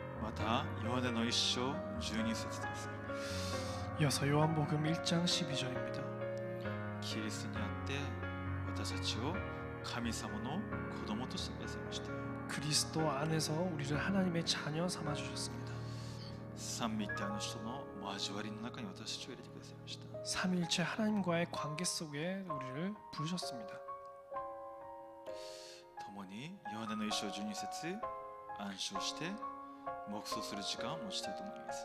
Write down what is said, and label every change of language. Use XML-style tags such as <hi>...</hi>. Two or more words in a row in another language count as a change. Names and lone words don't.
<ja>またヨハネの一章12節です。</ja> <ko>이어서 요한복음 1장 12절입니다.</ko> <ja>キリストにあって私たちを神様の子供としてくださいました。</ja> <ko>그리스도 안에서 우리를 하나님의 자녀 삼아 주셨습니다.</ko> <ja>三位一体の人の交わりの中に私たちを入れてくださいました。</ja> <ko>삼일체 하나님과의 관계 속에 우리를 부르셨습니다.</ko> <ja>共にヨハネの一章12節暗唱して黙想する時間を持ちたいと思います。</ja>